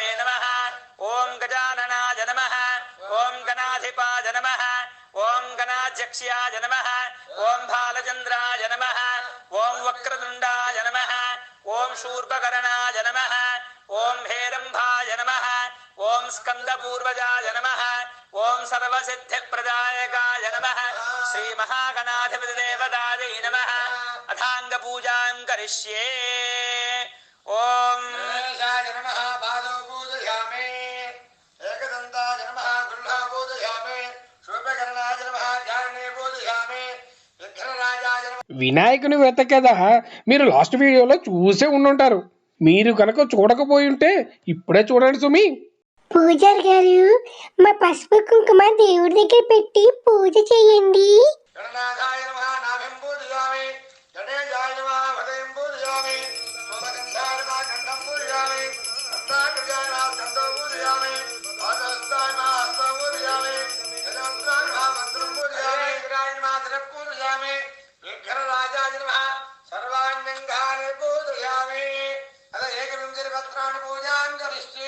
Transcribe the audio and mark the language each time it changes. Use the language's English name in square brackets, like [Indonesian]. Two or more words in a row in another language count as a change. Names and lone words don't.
[Sanskrit] नमः ओम गजाननाय नमः ओम गणाधिपाय नमः ओम गणाध्यक्षाय नमः ओम भालचन्द्राय नमः ओम वक्रतुण्डाय नमः ओम शूर्पकर्णाय नमः ओम हेरंभाय नमः ओम स्कंदपूर्वजाय नमः ओम सर्वसिद्धिप्रदायकाय नमः श्री महागणाधिपतिदेवतायै नमः। अथांग पूजां करिष्ये। ओम गणेशाय नमः पादौ पूजयामि एकदन्ताय नमः गृह्णौ पूजयामि शूर्पकर्णाय नमः ध्याने पूजयामि विघ्नराजाय नमः। [Telugu] వినాయకుని వ్రత కథ మీరు [English] last videolo [Telugu] చూసే ఉండుంటారు. మీరు కనుక చూడకపోయి ఉంటే ఇప్పుడే చూడండి సుమి. పూజారి గారు, మా పసుపు కుంకుమ దేవుడి దగ్గర పెట్టి పూజ చేయండి. [Sanskrit] గణనాథాయ నమః నాభిం పూజయామి గణేశాయ నమః హృదయం పూజయామి సోమగంధాయ నమః కంఠం పూజయామి గంధాకృత్యాయ నమః కంఠం పూజయామి పాదహస్తాయ నమః హస్తం పూజయామి గజవస్త్రాయ నమః వస్త్రం పూజయామి విగ్రహాయ నమః శిరః పూజయామి విఘ్నరాజాయ నమః సర్వాణ్యంగాని పూజయామి అద ఏకవింశతి వస్త్రాన్ని పూజాంజలిస్తే